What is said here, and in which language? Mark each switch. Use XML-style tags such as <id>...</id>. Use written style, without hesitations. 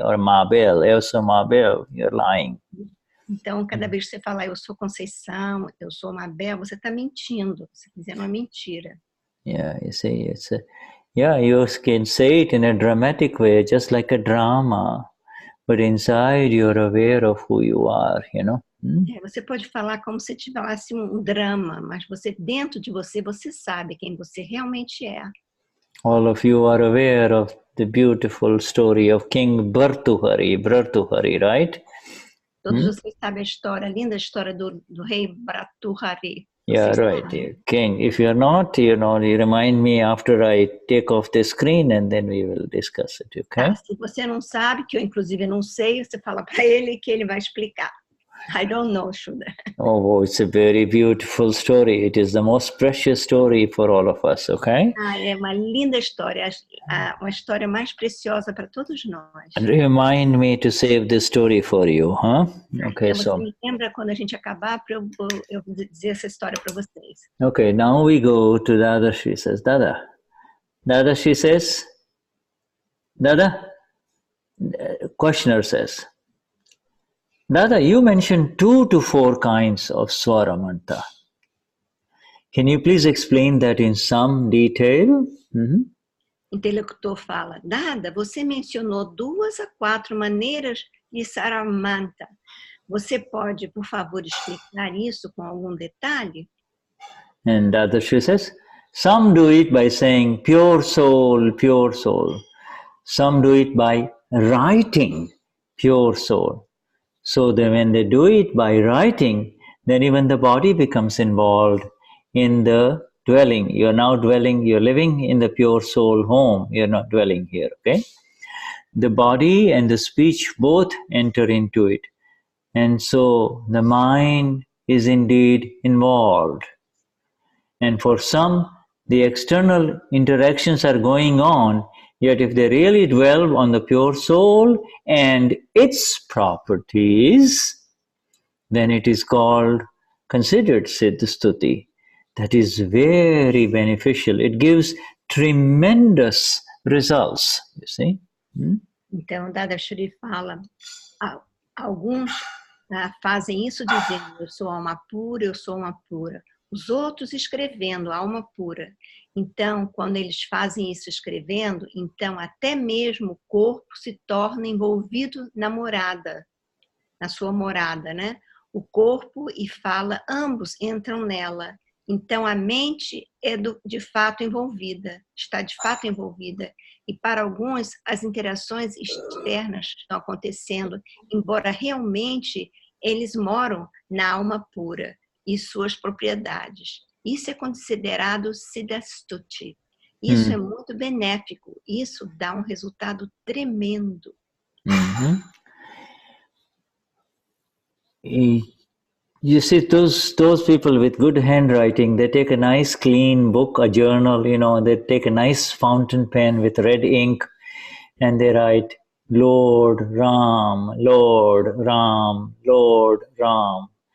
<en>Or Mabel,</en> <pt>eu sou Mabel,</pt> <en>you're lying.</en> <pt>Então, cada vez que você falar eu sou Conceição, eu sou Mabel, você está mentindo, você está dizendo uma mentira.</pt> <en>Yeah, you see, you can say it in a dramatic way, just like a drama. But inside you're aware of who you are, you know?</en> <pt>Você pode falar como se tivesse um drama, mas você dentro de você, você sabe quem você realmente é.</pt> <en>All of you are aware of the beautiful story of King Bhartrhari, right?</en> <pt>Todos vocês sabem a linda história do rei Bhartrhari.</pt> <en>Yeah, right. King. If you're not, you remind me after I take off the screen and then we will discuss it, okay?</en> <pt>Se você não sabe, que eu inclusive não sei, você fala para ele que ele vai explicar.</pt> <en>I don't know, Shuddha. Oh, it's a very beautiful story. It is the most precious story for all of us, okay?</en> <pt>É uma linda história, uma história mais preciosa para todos nós.</pt> <en>Remind me to save this story for you, huh? Okay,</en> <pt>então,</pt> <en>so.</en> <pt>Você me lembra quando a gente acabar para eu dizer essa história para vocês.</pt> <en>Okay, now we go to Dadashri says, Dadashri says, Dada, questioner says, Dada, you mentioned 2 to 4 kinds of swaramanta. Can you please explain that in some detail?</en> <pt>Interlocutor fala, Dada, você mencionou 2 a 4 maneiras de swaramanta. Você pode, por favor, explicar isso com algum detalhe?</pt> <en>And Dadashri says, some do it by saying pure soul, pure soul. Some do it by writing pure soul. So that when they do it by writing, then even the body becomes involved in the dwelling. You're now dwelling, you're living in the pure soul home. You're not dwelling here, okay? The body and the speech both enter into it. And so the mind is indeed involved. And for some, the external interactions are going on, yet if they really dwell on the pure soul and its properties, then it is considered Siddha Stuti. That is very beneficial. It gives tremendous results, you see.</en> <pt>Então, Dadashri fala, alguns fazem isso dizendo, eu sou alma pura, eu sou alma pura. Os outros escrevendo, alma pura. Então, quando eles fazem isso escrevendo, então até mesmo o corpo se torna envolvido na morada, na sua morada, né? O corpo e fala, ambos entram nela. Então, a mente é de fato envolvida, está de fato envolvida. E para alguns, as interações externas estão acontecendo, embora realmente eles moram na alma pura e suas propriedades. Isso é considerado Siddha Stuti. Isso é muito benéfico. Isso dá um resultado tremendo.</pt> <en>You see, those people with good handwriting, they take a nice clean book, a journal, you know, they take a nice fountain pen with red ink, and they write, Lord Ram, Lord Ram, Lord Ram.</en>